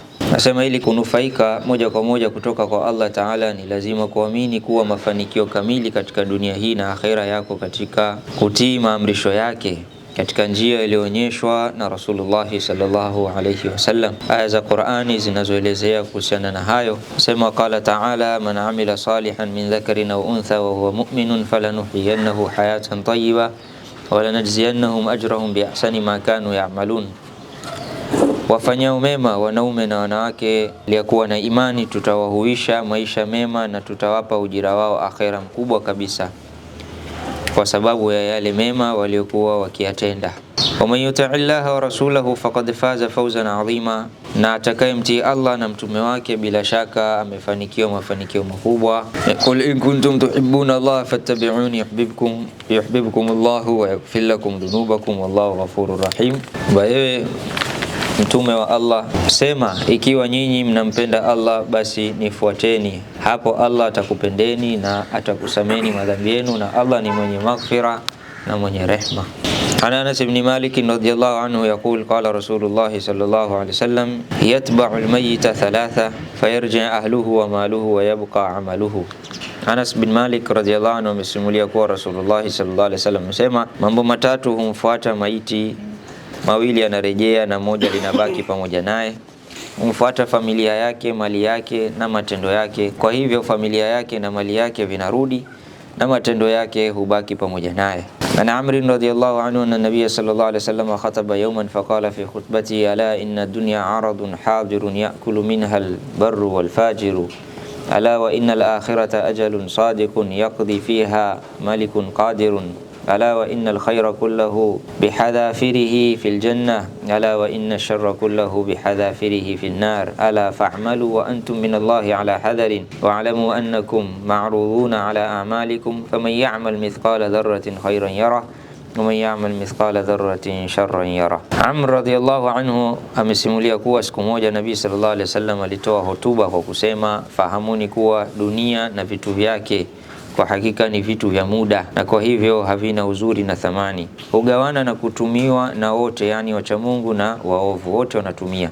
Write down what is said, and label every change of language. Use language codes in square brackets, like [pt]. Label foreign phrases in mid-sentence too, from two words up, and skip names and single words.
[sw] Nasema ili kunufaika moja kwa moja kutoka kwa [ar] الله تعالى [sw] ni lazima kuamini kuwa mafanikio kamili katika dunia hii na akhera yako katika kutii maamrisho yake katika njia iliyoonyeshwa na [ar] رسول الله صلى الله عليه وسلم. [sw] Aya za Qur'ani zinazoelezea kuhusiana na hayo sema, [ar] قال تعالى من عمل صالحا من ذكر أو أنثى وهو مؤمن فلنحيينه حياة طيبة ولنجزينهم أجرهم بأحسن ما كانوا يعملون. [sw] Wafanyao mema wanaume na wanawake liyakuwa na imani, tutawahuisha maisha mema na tutawapa ujira wao akhera mkubwa kabisa kwa sababu ya yale mema waliokuwa wakiyatenda. [ar] ومن يطع الله ورسوله فقد فاز فوزا عظيما, [sw] na atakayemtii Allah na mtume wake bila shaka amefanikiwa mafanikio makubwa. [ar] قل إن كنتم تحبون الله فاتبعوني يحببكم الله ويغفر لكم ذنوبكم والله غفور رحيم. [sw] Wewe mtume wa Allah, sema ikiwa nyinyi mnampenda Allah basi nifuateni, hapo Allah atakupendeni na atakusameni madhambi yenu, na Allah ni mwenye maghfira na mwenye rehma. [ar] أنس بن مالك رضي الله عنه يقول قال رسول الله صلى الله عليه وسلم يتبع الميت ثلاثة فيرجع أهله وماله ويبقى عمله. [sw] Anas bin Malik [ar] رضي الله عنه [sw] amesimulia kuwa [ar] رسول الله صلى الله عليه وسلم [sw] amesema, mambo matatu humfuata maiti, mawili yanarejea na moja linabaki pamoja naye. Humfuata familia yake, mali yake na matendo yake. Kwa hivyo familia yake na mali yake vinarudi na matendo yake hubaki pamoja naye. [ar] عن عمرو رضي الله عنه أن النبي صلى الله عليه وسلم خطب يوما فقال في خطبته ألا إن الدنيا عرض حاضر يأكل منها البر والفاجر ألا وإن الآخرة أجل صادق يقضي فيها ملك قادر, ألا وإن الخير كله بحذافره في الجنة، ألا وإن الشر كله بحذافره في النار، ألا فاعملوا وأنتم من الله على حذر واعلموا أنكم معروضون على أعمالكم فمن يعمل مثقال ذرة خيرا يره ومن يعمل مثقال ذرة شرا يره. [sw] Amr [ar] رضي الله عنه [sw] amesimulia kuwa siku moja Nabii [ar] صلى الله عليه وسلم [sw] alitoa hotuba kwa kusema, fahamuni kuwa dunia na vitu vyake kwa hakika ni vitu vya muda, na kwa hivyo havina uzuri na thamani, hugawana na kutumiwa na wote, yani wacha Mungu na waovu wote wanatumia.